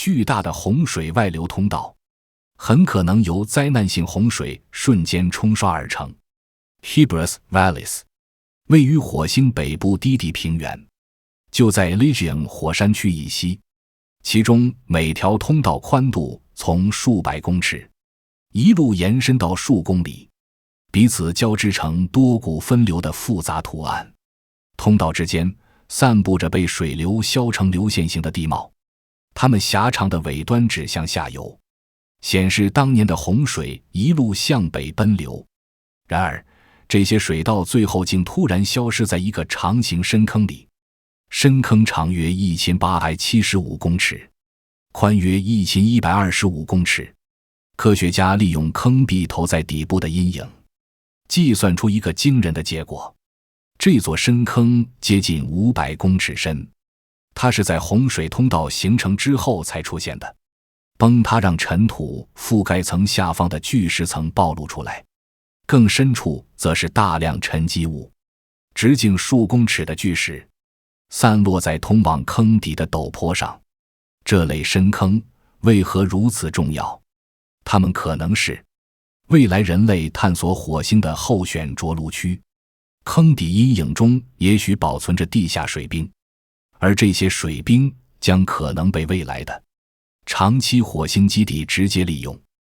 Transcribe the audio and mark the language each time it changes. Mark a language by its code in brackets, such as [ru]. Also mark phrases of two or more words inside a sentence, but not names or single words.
[zh] 巨大的洪水外流通道，很可能由災難性洪水瞬間冲刷而成。Heber Vallis 位於火星北部低地平原，就在 Elysium 火山區以西，其中每條通道寬度從數百公尺一路延伸到數公里，彼此交織成多股分流的複雜圖案。通道之間散布着被水流削成流线型的地貌，它們狭长的尾端指向下游，显示当年的洪水一路向北奔流。然而，這些水道最後竟突然消失在一個長形深坑裡，深坑長約1875公尺，寬約1125公尺。科學家利用坑壁投在底部的陰影，計算出一個驚人的結果：這座深坑接近500公尺深，它是在洪水通道形成之後才出現的。崩塌讓塵土覆蓋層下方的巨石層暴露出來，更深處則是大量沉積物，直徑數公尺的巨石散落在通往坑底的陡坡上。這類深坑為何如此重要？它們可能是未來人類探索火星的候選着陸區。坑底陰影中也許保存着地下水冰，而這些水冰將可能被未來的長期火星基地直接利用。